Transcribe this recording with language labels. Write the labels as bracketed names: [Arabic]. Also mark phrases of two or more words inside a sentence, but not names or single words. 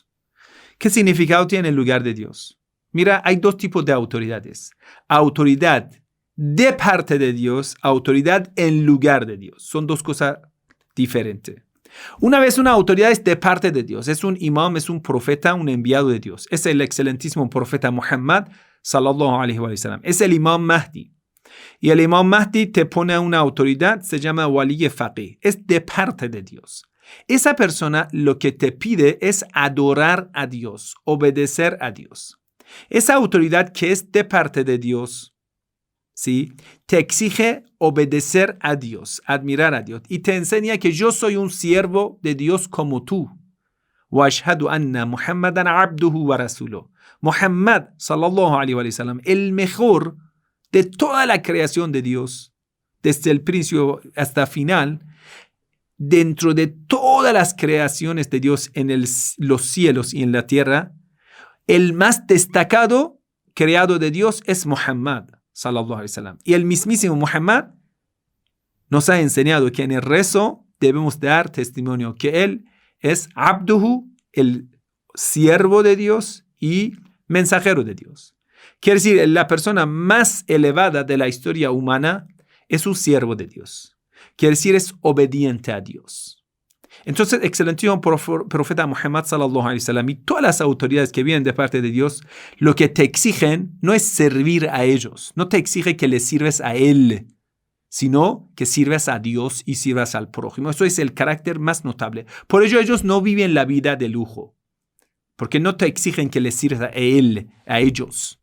[Spanish] ¿Qué significado tiene en lugar de Dios? Mira, hay dos tipos de autoridades. Autoridad de parte de Dios, autoridad en lugar de Dios. Son dos cosas diferentes. Una vez una autoridad es de parte de Dios. Es un imam, es un profeta, un enviado de Dios. Es el excelentísimo profeta Muhammad [Arabic] صلى الله عليه وسلم. [Spanish] Es el imam Mahdi. Y el imam Mahdi te pone a una autoridad, se llama [Arabic] ولي فقيه. [Spanish] Es de parte de Dios. Esa persona lo que te pide es adorar a Dios, obedecer a Dios. Esa autoridad que es de parte de Dios, ¿sí?, te exige obedecer a Dios, admirar a Dios. Y te enseña que yo soy un siervo de Dios como tú. [Arabic] وَأَشْهَدُ أَنَّ مُحَمَّدًا عَبْدُهُ وَرَسُولُهُ. Muhammad, صلى الله عليه وسلم, [Spanish] el mejor de toda la creación de Dios, desde el principio hasta el final, dentro de todas las creaciones de Dios en los cielos y en la tierra, el más destacado creado de Dios es Muhammad, [Arabic] صلى الله عليه وسلم. [Spanish] Y el mismísimo Muhammad nos ha enseñado que en el rezo debemos dar testimonio que él es Abduhu, el siervo de Dios y mensajero de Dios. Quiere decir, la persona más elevada de la historia humana es un siervo de Dios. Quiere decir, es obediente a Dios. Entonces, excelentísimo profeta Muhammad [Arabic] صلى الله عليه وسلم [Spanish] y todas las autoridades que vienen de parte de Dios, lo que te exigen no es servir a ellos, no te exige que le sirves a él, sino que sirvas a Dios y sirvas al prójimo. Eso es el carácter más notable. Por ello ellos no viven la vida de lujo, porque no te exigen que les sirvas a él, a ellos.